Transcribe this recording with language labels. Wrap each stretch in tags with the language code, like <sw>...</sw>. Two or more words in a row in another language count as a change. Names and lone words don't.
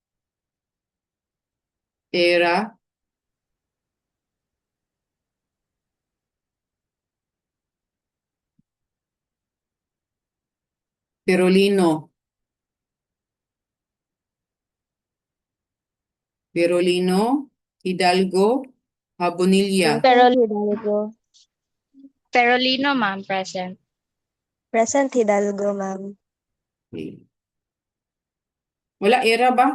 <en>Tera. Perolino. Perolino. Hidalgo. Habonilla. Hidalgo. Perolino, ma'am, present. Present Hidalgo, ma'am.</en> <tl>Okay. Wala era ba?</tl>